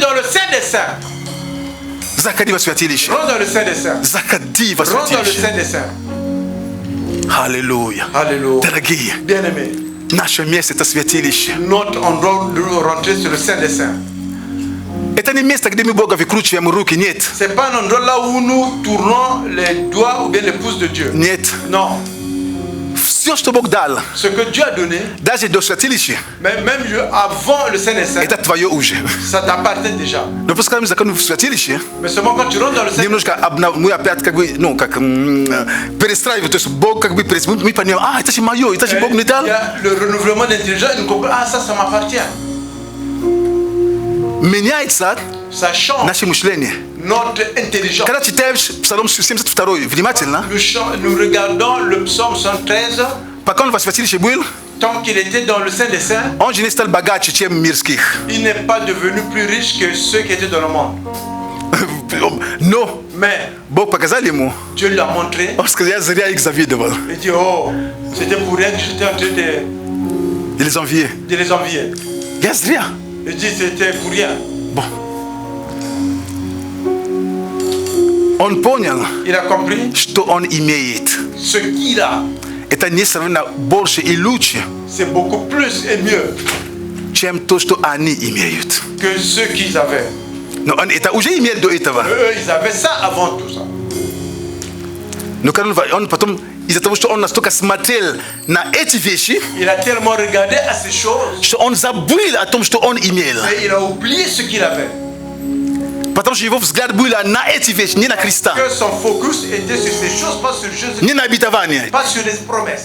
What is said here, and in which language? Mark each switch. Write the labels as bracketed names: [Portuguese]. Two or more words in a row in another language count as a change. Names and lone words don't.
[Russian] Заходи во святилище. Заходи во святилище. Аллилуйя. Дорогие, наше место это святилище. Это не место, где мы Бога выкручиваем руки, нет. [French] C'est pas un endroit là où nous tournons les doigts ou bien les pouces de Dieu. [Russian] Нет. [French] Non. [Russian] Все, что Бог дал, [French] Ce que Dieu a donné, [Russian] даже до святилища, [French] même avant le Saint des Saints, [Russian] это твое уже. [French] ça t'appartient déjà. [Russian] Но просто когда мы заходим в святилище, [French] Mais seulement quand tu rentres dans le Saint, [Russian] немножко мы опять как бы, ну, как перестраиваем, то есть Бог как бы мы понимаем, это же мое, это же Бог мне дал. [French] il y a le renouvellement d'intelligence, nous comprenons, ça m'appartient. [Russian] Меняется [French] Ça change [Russian] наше мышление. [French] notre intelligence. [Russian] Когда читаешь Псалом 72 внимательно, [French] Nous regardons le psaume 113, [Russian] пока он во святилище был, [French] tant qu'il était dans le Saint des Saints, [Russian] он же не стал богаче, чем мирских. [French] il n'est pas devenu plus riche que ceux qui étaient dans le monde. [Russian] Но [French] Mais [Russian] Бог показал ему, [French] Dieu lui a montré, [Russian] он сказал, я зря их завидовал. [French] il dit, oh, c'était pour rien que j'étais en train de И les envier. les envier. [Russian] Я зря. [French] Il dit, c'était pour rien. Bon. [Russian] Он понял, [French] Il a compris [Russian] что он имеет. [French] ce qu'il a, [Russian] Это несравненно больше и лучше, [French] c'est beaucoup plus et mieux [Russian] чем то, что они имеют. [French] que ceux qu'ils avaient. [Russian] Но он это уже имел до этого. [French] Eux, ils avaient ça avant tout ça. [Russian] Но когда он потом [French] Il a tellement regardé à ces choses. Et il a oublié ce qu'il avait. Que son focus était sur ces choses, pas sur Jésus, pas sur les promesses.